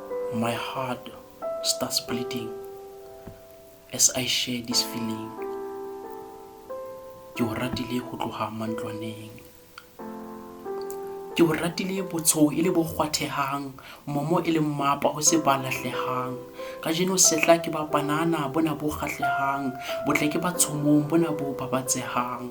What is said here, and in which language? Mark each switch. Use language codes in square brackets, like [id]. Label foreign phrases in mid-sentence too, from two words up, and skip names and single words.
[en] My heart starts bleeding as I share this feeling. [st] Ke o ratile ho tloha mantlwaneng. Ke o ratile botsho e le bo kgwathehang, momo e le mmapa ho se ba lahlehang. Kajeno sehla ke ba panana bona bo kgahlehang, botle ke ba tshomong bona bo babatsehang.